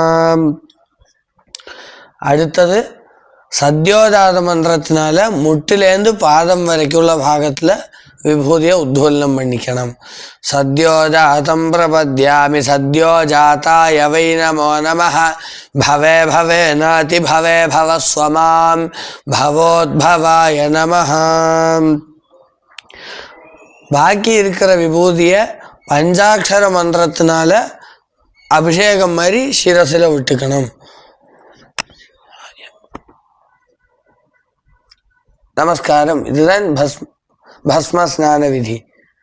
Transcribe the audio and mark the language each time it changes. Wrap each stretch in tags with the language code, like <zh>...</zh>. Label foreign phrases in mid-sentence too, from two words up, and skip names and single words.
<ta>அடுத்தது சத்யோஜாத மந்திரத்தினால முட்டிலேருந்து பாதம் வரைக்கும் உள்ள பாகத்தில் விபூதியை உத்வலனம் பண்ணிக்கணும்.</ta> <sa>सद्योजातं प्रपद्यामि सद्योजाताय वै नमो नमः भवे भवे नाति भवे भव स्वमां भवोद्भवाय நமः.</sa> <ta>பாக்கி இருக்கிற விபூதியை பஞ்சாட்சர மந்திரத்தினால அபிஷேகம் மாதிரி சிரசில் விட்டுக்கணும். நமஸ்காரம். இதுதான் பஸ்ம ஸ்நான விதி.</ta>